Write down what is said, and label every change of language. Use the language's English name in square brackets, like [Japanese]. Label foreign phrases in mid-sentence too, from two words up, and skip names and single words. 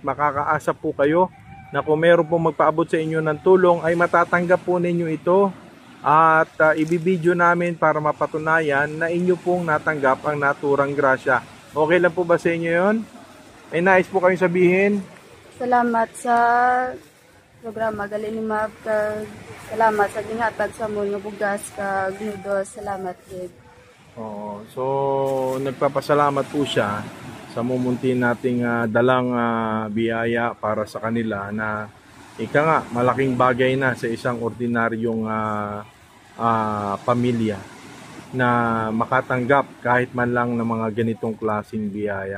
[Filipino] Makakaasa po kayo na kung meron pong magpaabot sa inyo ng tulong ay matatanggap po ninyo ito at ibibideo namin para mapatunayan na inyo pong natanggap ang naturang grasya. Okay lang po ba sa inyo yun? May nais po kayong sabihin? [Hiligaynon] Salamat sa programa gali ni Mab, salamat sa ginhatag sa mo nga bugas kag noodles. Salamat gid. [Filipino] So nagpapasalamat po siya sa mumunti nating dalang biyaya para sa kanila na malaking bagay na sa isang ordinaryong pamilya na makatanggap kahit man lang ng mga ganitong klaseng biyaya.